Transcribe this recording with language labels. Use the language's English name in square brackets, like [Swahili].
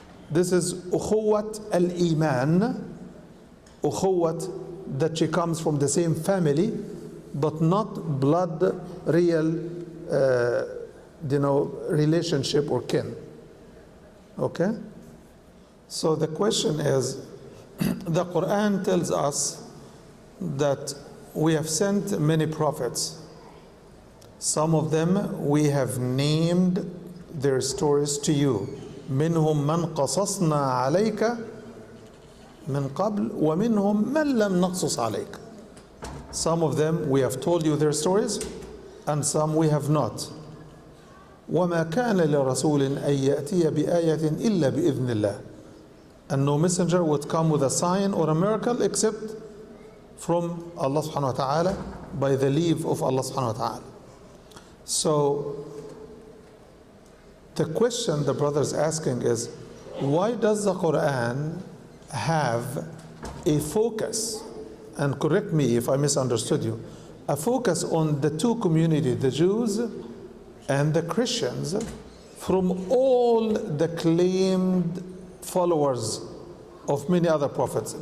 [English] This is ukhuwat al-iman, ukhuwat that she comes from the same family, but not blood, real, relationship or kin. Okay? So the question is, the Quran tells us that we have sent many prophets. Some of them we have named their stories to you. [Arabic] منهم من قصصنا عليك من قبل ومنهم من لم نقصص عليك. [English] Some of them we have told you their stories, and some we have not. [Arabic] وما كان لرسول أن يأتي بآية إلا بإذن الله. [English] And no messenger would come with a sign or a miracle except from Allah subhanahu wa ta'ala, by the leave of Allah subhanahu wa ta'ala. So the question the brother is asking is, why does the Quran have a focus, and correct me if I misunderstood you, a focus on the two communities, the Jews and the Christians, from all the claimed followers of many other prophets?